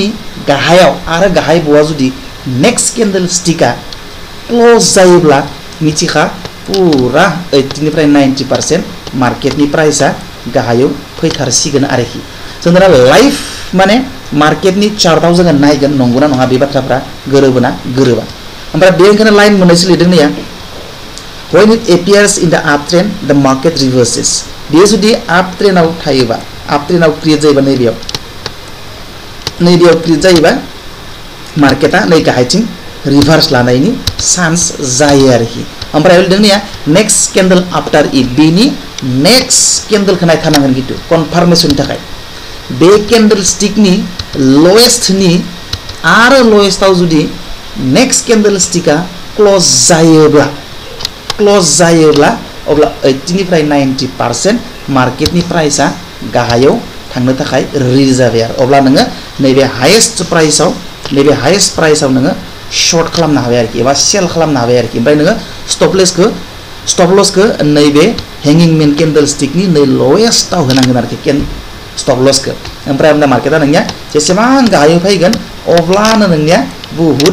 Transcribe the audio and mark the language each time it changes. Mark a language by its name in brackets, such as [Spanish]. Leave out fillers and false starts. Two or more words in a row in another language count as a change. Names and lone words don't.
[Bodo] गाहायाव आरो गाहाय बवा जुदि [English] next candle [Bodo] स्टिकआ क्लोज जायोब्ला मिथिखा पुरा 80 निफ्राय 90% मार्केटनि प्राइसआ गाहायाव फैथारसिगोन आरोखि जों दा लाइभ माने मार्केटनि चार्टआव जोङो नायगोन नंगौना नङा बे बाथ्राफ्रा गोरोबोना गोरोबा ओमफ्राय बे ओंखायनो लाइन मोननैसो लिरदों नैया [English] when it appears in the uptrend the market reverses [Bodo] बेयो जुदि आप ट्रेनाव थायोबा आप ट्रेनाव क्रिएट जायोबा नैबेयाव क्रिएट जायोबा मार्केटआ नै गाहायथिं रिभार्स लानायनि चान्स जायो आरोखि ओमफ्राय लिरदों नैया [English] next candle after it [Bodo] बेनि नेक्स्ट केन्डेलखौ नायथारनांगोन खिन्थु कनफार्मेसननि थाखाय बे केन्डेल स्टिकनि लवेस्टनि आरो लवेस्टआव जुदि [English] next candle [Bodo] स्टिकआ क्लोज जायोब्ला अब्ला 80 निफ्राय 90% मार्केटनि प्राइसआ गाहायाव थांनो थाखाय रेडि जाबाय आरो अब्ला नोङो नैबे हाइएस्ट प्राइसआव नोङो शर्ट खालामनो हाबाय आरोखि एबा सेल खालामनो हाबाय आरोखि ओमफ्राय नोङो स्टप लसखौ नैबे हेंगिं मेन केन्डेल स्टिकनि नै लवेस्टआव होनांगोन आरोखि स्टप लसखौ ओमफ्राय मार्केटआ नोंनिया जेसेबां गाहायाव फैगोन अब्लानो नोंनिया बुहुत